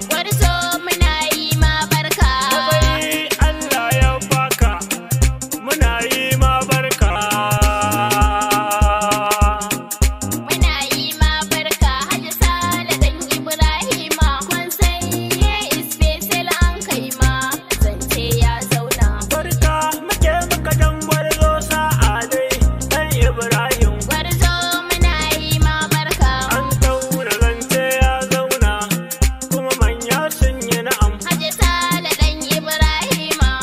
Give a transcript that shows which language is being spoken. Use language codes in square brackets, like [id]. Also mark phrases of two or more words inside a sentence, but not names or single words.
[ha] Gwarzo muna yi ma barka. Matsayi Allah ya baka. Muna yi ma barka. Muna yi ma barka, Haji Sale dan Ibrahima. Kun san ye [en] is special [ha] an kai ma, zance ya zauna. Barka muke maka dan gwarzo sa'a dai, dan Ibrahim. Gwarzo muna yi ma barka. An tauna zance ya zauna, kuma manya sun yi na'am. Haji Sale dan Ibrahima.